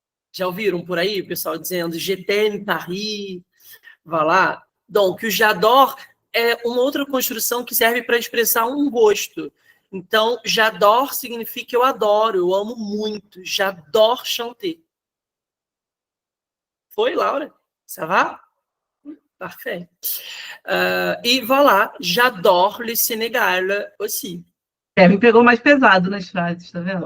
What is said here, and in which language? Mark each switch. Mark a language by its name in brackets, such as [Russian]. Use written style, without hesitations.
[Portuguese] Já ouviram por aí o pessoal dizendo [French] je t'aime Paris? [Portuguese] Vá lá. [French] Donc, [Portuguese] o j'adore é uma outra construção que serve para expressar um gosto. Então, j'adore significa eu adoro, eu amo muito. [French] J'adore chanter. [Portuguese] Foi, Laura? [French] Ça va? Parfait. E voilà, j'adore le Sénégal aussi. [Portuguese] Kevin pegou mais pesado nas frases, tá vendo?